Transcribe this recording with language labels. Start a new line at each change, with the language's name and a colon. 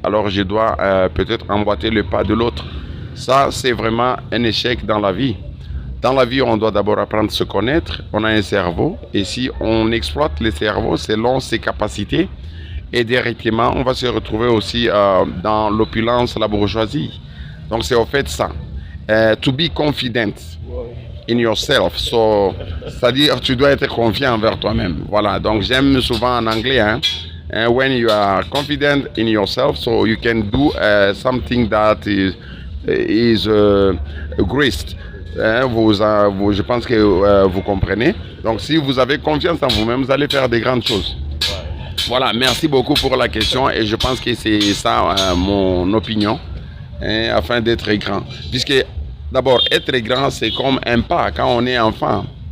French: Alors, je dois peut-être emboîter le pas de l'autre. Ça, c'est vraiment un échec dans la vie. Dans la vie, on doit d'abord apprendre à se connaître. On a un cerveau et si on exploite le cerveau selon ses capacités, et directement, on va se retrouver aussi dans l'opulence, la bourgeoisie. Donc, c'est au fait ça.
English: To be confident in yourself.
French: So, c'est-à-dire, tu dois être confiant envers toi-même. Voilà. Donc, j'aime souvent en anglais, hein.
English: When you are confident in yourself, so you can do something that is graced.
French: Je pense que vous comprenez. Donc, si vous avez confiance en vous-même, vous allez faire des grandes choses. Voilà, merci beaucoup pour la question et je pense que c'est ça mon opinion, hein, afin d'être grand. Puisque d'abord, être grand, c'est comme un pas quand on est enfant.